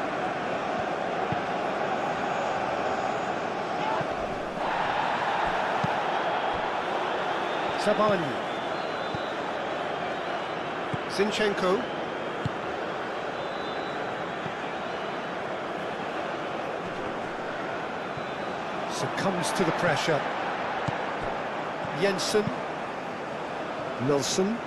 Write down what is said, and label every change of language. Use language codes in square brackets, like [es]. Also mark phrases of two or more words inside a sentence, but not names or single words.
[en] Sabani. Zinchenko. Succumbs to the pressure. Jensen. Nilsson.